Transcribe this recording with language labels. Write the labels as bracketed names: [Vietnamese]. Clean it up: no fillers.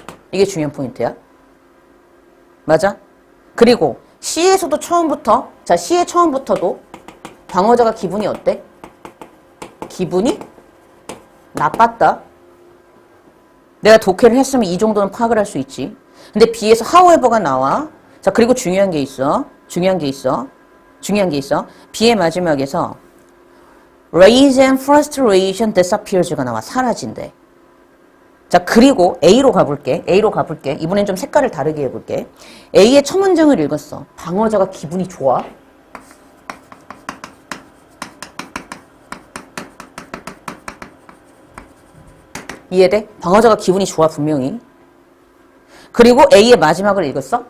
[Korean] 이게 중요한 포인트야. 맞아? 그리고 시에서도 처음부터, 자, 시의 처음부터도 방어자가 기분이 어때? 기분이 나빴다. 내가 독해를 했으면 이 정도는 파악을 할 수 있지. 근데 B에서 however가 나와. 자, 그리고 중요한 게 있어. 중요한 게 있어. B의 마지막에서 [English] rage and frustration disappears [Korean] 가 나와. 사라진대. 자, 그리고 A로 가볼게. 이번엔 좀 색깔을 다르게 해볼게. A의 첫 문장을 읽었어. 방어자가 기분이 좋아. 이해돼? 방어자가 기분이 좋아, 분명히. 그리고 A의 마지막을 읽었어.